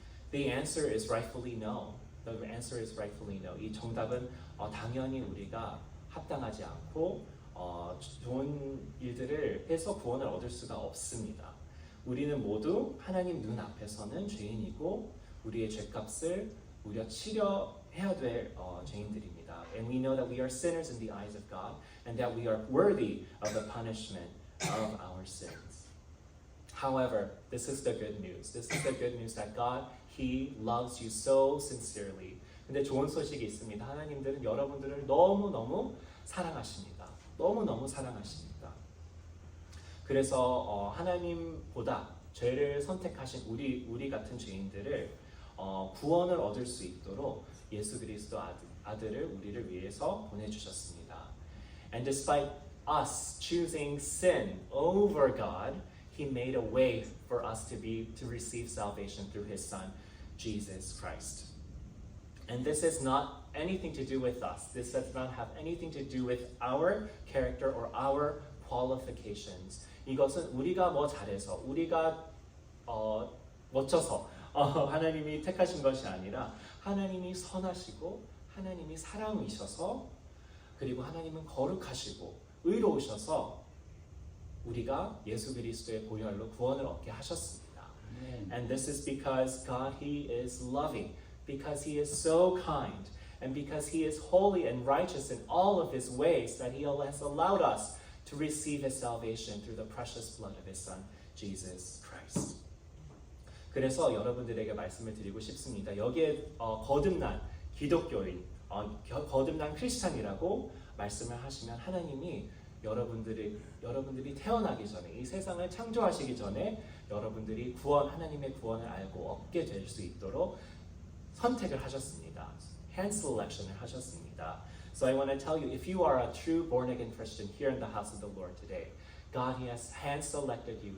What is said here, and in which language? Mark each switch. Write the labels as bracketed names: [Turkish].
[English] The answer is rightfully no. The answer is rightfully no. [Korean] 이 정답은 당연히 우리가 합당하지 않고 좋은 일들을 해서 구원을 얻을 수가 없습니다. 우리는 모두 하나님 눈 앞에서는 죄인이고 우리의 죄값을 우리가 치러야 될 죄인들입니다. [English] And we know that we are sinners in the eyes of God and that we are worthy of the punishment of our sins. However, this is the good news. This is the good news that God, He loves you so sincerely. [Korean] 근데 좋은 소식이 있습니다. 하나님들은 여러분들을 너무너무 사랑하십니다. 너무너무 사랑하십니다. 그래서 하나님보다 죄를 선택하신 우리 같은 죄인들을 구원을 얻을 수 있도록 예수 그리스도 아들을 우리를 위해서 보내주셨습니다. [English] And despite us choosing sin over God, He made a way for us to receive salvation through His Son, Jesus Christ. And this has not anything to do with us. This does not have anything to do with our character or our qualifications. [Korean] 이것은 우리가 뭐 잘해서, 우리가 멋져서 하나님이 택하신 것이 아니라 하나님이 선하시고 하나님이 사랑이셔서 그리고 하나님은 거룩하시고 의로우셔서 우리가 예수 그리스도의 보혈로 구원을 얻게 하셨습니다. [English] And this is because God, He is loving, because He is so kind, and because He is holy and righteous in all of His ways, that He has allowed us to receive His salvation through the precious blood of His Son, Jesus Christ. [Korean] 그래서 여러분들에게 말씀을 드리고 싶습니다. 여기에 거듭난 기독교인, 거듭난 크리스찬이라고 말씀을 하시면 하나님이 여러분들이 태어나기 전에 이 세상을 창조하시기 전에 여러분들이 하나님의 구원을 알고 얻게 될 수 있도록 선택을 하셨습니다. hand selection을 하셨습니다. [English] So I want to tell you, if you are a true born-again Christian here in the house of the Lord today, God, He has hand-selected you.